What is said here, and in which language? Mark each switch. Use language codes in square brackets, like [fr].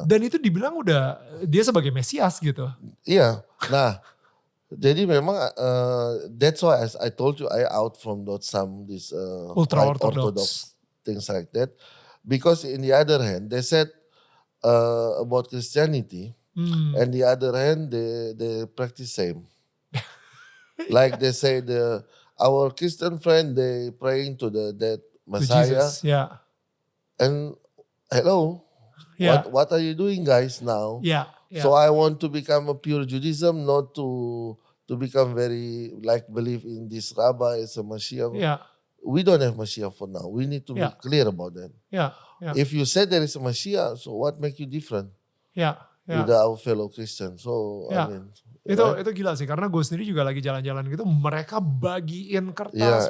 [id] Dan itu dibilang udah dia sebagai Mesias gitu. Iya. Nah, jadi memang [en] that's why as I told you I out from this Ultra quite Orthodox things like that, because in the other hand they said about Christianity, and the other hand they practice same. Like they say our Christian friend they praying to the dead Messiah, Jesus, yeah. and hello, Yeah. what are you doing guys now? Yeah. Yeah. So I want to become a pure Judaism, not to become very like believe in this rabbi as a Mashiach. Yeah. We don't have Mashiach for now. We need to be clear about that. Yeah. Yeah. If you said there is a Mashiach, so what make you different Yeah. Yeah. with our fellow Christians? So Yeah. I mean, [id] Itu gila sih karena gue sendiri juga lagi jalan-jalan gitu mereka bagiin kertas